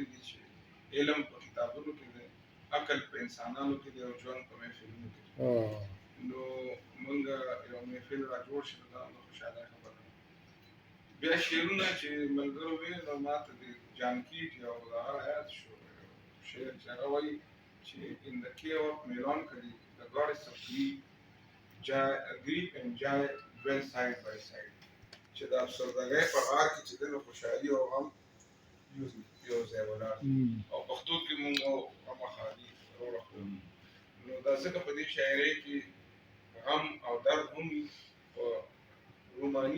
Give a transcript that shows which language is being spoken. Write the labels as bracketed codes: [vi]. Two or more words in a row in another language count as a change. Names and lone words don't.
[ps] دي چې علم په کتابونو کې دی عقل په انسانانو کې دی او ژوند په محفلونو کې دی نو موږ یو محفل را جوړ شو دا نو خوشحاله خبره ده بیا شعرونه چې ملګرو ویل نو ما ته د جانکي یو هغه یاد شو شعر چې هغه وایي چې [en] in the care of melancholy the goddess of grief and joy dwell side by side [ps] چې د افسردګۍ په غار کې چې د خوشحالي او غم یو ځای ولاړ او پښتو کې مونږ خامخا دي وروړه نو دا ځکه په دې شاعرۍ کې غم او درد هم وي په روماني